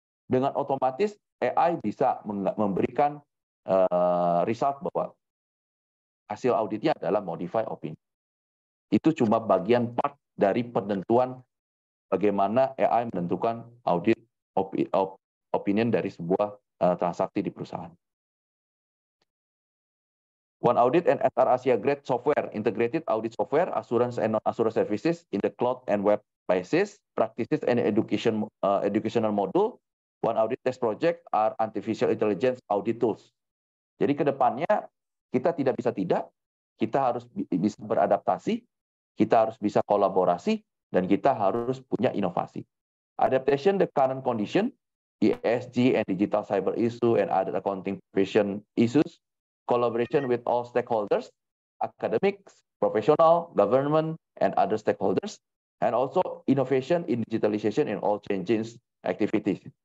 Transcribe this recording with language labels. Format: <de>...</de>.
<id>Dengan otomatis AI bisa memberikan result bahwa hasil auditnya adalah modified opinion. Itu cuma bagian part dari penentuan bagaimana AI menentukan audit opinion dari sebuah transaksi di perusahaan.</id> <en>One Audit and SR Asia Grade software, integrated audit software, assurance and non-assurance services in the cloud and web basis, practices and educational module. One Audit test project are artificial intelligence audit tools.</en> <id>Jadi ke depannya kita tidak, kita harus bisa beradaptasi, kita harus bisa kolaborasi, dan kita harus punya inovasi.</id> <en>Adaptation the current condition, ESG and digital cyber issue and other accounting profession issues, collaboration with all stakeholders, academics, professional, government, and other stakeholders, and also innovation in digitalization in all changes activities.</en>